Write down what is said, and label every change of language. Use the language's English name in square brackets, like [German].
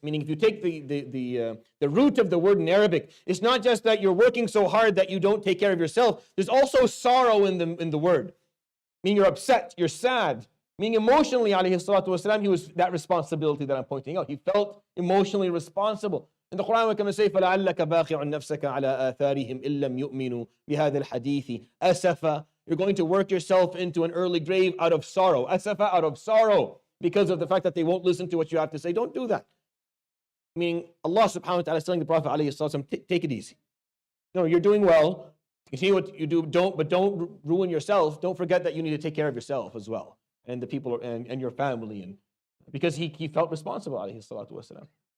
[English] Meaning, if you take the root of the word in Arabic, it's not just that you're working so hard that you don't take care of yourself. There's also sorrow in the word. Meaning you're upset, you're sad. Meaning emotionally, alayhi salatu wasalam, he was that responsibility that I'm pointing out. He felt emotionally responsible. In the Quran, we can say, [Arabic] فَلَعَلَّكَ بَاخِعٌ نَفْسَكَ عَلَىٰ آثَارِهِمْ إِن لَّمْ يُؤْمِنُوا بِهَذَا الْحَدِيثِ أَسَفًا. [English] You're going to work yourself into an early grave out of sorrow. Asafa, out of sorrow, because of the fact that they won't listen to what you have to say. Don't do that. Meaning, Allah subhanahu wa ta'ala is telling the Prophet alayhi sallam, take it easy. No, you're doing well. Continue what you do, but don't ruin yourself. Don't forget that you need to take care of yourself as well, and the people and your family, and because he felt responsible, alayhi salatu wasalam.